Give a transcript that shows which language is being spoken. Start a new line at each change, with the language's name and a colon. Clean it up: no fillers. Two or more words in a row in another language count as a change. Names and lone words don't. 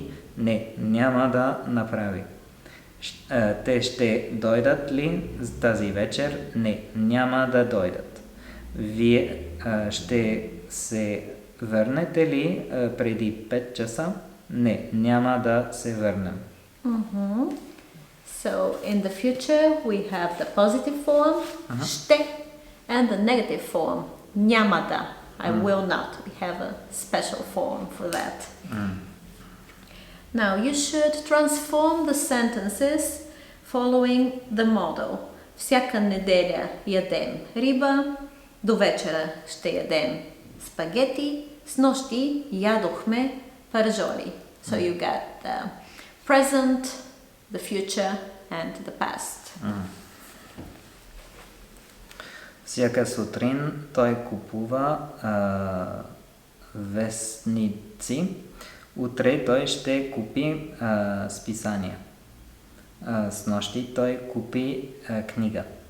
Bulgarian: Не, няма да направи. Те ще дойдат ли тази вечер? Не, няма да дойдат. Вие ще се върнете ли преди 5 часа? Не, няма да се върнем.
English: So, in the future, we have the positive form, ще, and the negative form,
Bulgarian: няма да.
English: I will not. We have a special form for that. Now, you should transform the sentences following the model.
Bulgarian: Всяка неделя ядем риба, до вечера ще ядем спагети, снощи ядохме паржоли.
English: So you get the present, the future and the past.
Bulgarian: Всяка сутрин той купува вестници. Утре той ще купи списания. Снощи той купи книга.